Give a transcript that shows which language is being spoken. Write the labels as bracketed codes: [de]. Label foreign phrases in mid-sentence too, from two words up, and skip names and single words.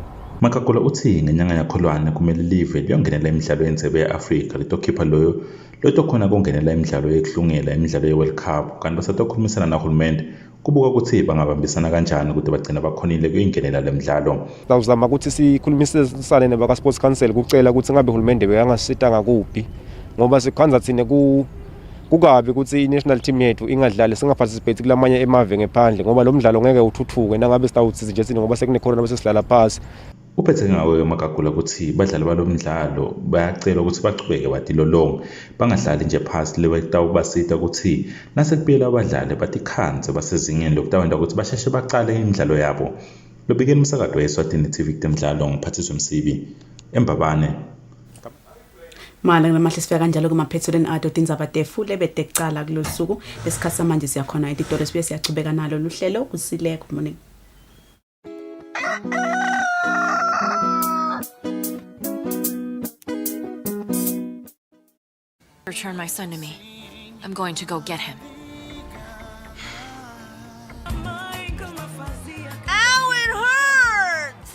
[ss] Magagula uthi ngenyanga yakholwane kumele live liyongenela imidlalo yensebe ye-Afrika litokhipha loyo lotokhona kongenela imidlalo yekuhlungela imidlalo ye-World Cup kanti basatokhulumisana nahulumende kubuka ukuthi bangabambisana kanjani ukuthi bagcina bakhonile kuyingenela le mdlalo. Sawuzama ukuthi sikhulumisane nebaka Sports Council kucela ukuthi ngabe uhulumende beyangasita ngakuphi ngoba sikhanza thine kukabi ukuthi i- [en] national team [ss] yethu ingadlali singaparticipate kulamanye emave ngephandle ngoba lo mdlalo ngeke uthuthuke nangabe sitawutsiza nje sini ngoba sekunekhona bese sidlala phasi. Uphethe ngawe Magagula ukuthi badlali balo mdlalo bayacela ukuthi bachubeke batilolonge bangahlali nje phasi lewetawubasita ukuthi nasekubuyela abadlali batikhanze basezingeni lokutawenda ukuthi basheshe baqale imidlalo yabo. Lobikeni umsakazo weSwatini TV temidlalo ngiphathiswa Msibi embabane. Mala ngamahle sifika kanjalo kumaphethelweni ado tindzaba tefu lebetecala kulosuku lesikhatsi manje siyakhona ititolo sibe siyachubeka nalo luhlelo Kusile. [en] Good morning. Return my son to me. I'm going to go get him. Ow, it hurts!